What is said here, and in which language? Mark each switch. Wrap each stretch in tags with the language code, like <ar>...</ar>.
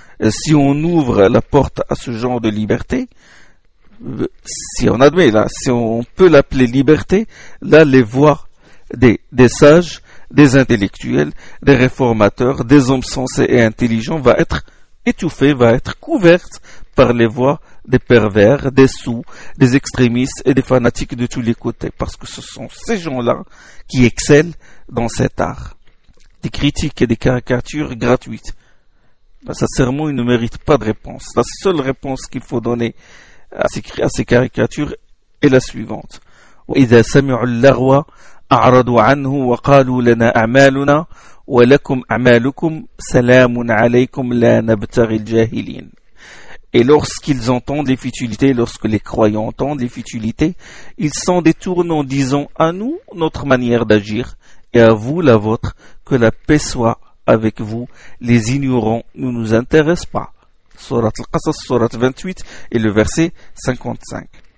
<fr>Si on ouvre la porte à ce genre de liberté, si on admet là, si on peut l'appeler liberté, là les voix des sages, des intellectuels, des réformateurs, des hommes sensés et intelligents va être étouffée, va être couverte par les voix des pervers, des sous, des extrémistes et des fanatiques de tous les côtés, parce que ce sont ces gens-là qui excellent dans cet art. Des critiques et des caricatures gratuites. Sincèrement, il ne mérite pas de réponse. La seule réponse qu'il faut donner à ces caricatures est la suivante.</fr> <ar>وَإِذَا سَمِعُوا اللَّغْوَ أعرضوا عنه وقالوا لنا أعمالنا ولكم أعمالكم سلام عليكم لا نبتغي الجاهلين.</ar> <fr>Et lorsqu'ils entendent les futilités, lorsque les croyants entendent les futilités, ils s'en détournent en disant à nous notre manière d'agir et à vous la vôtre, que la paix soit avec vous, les ignorants ne nous intéressent pas. Surat al-Qasas, surat 28 et le verset 55.</fr>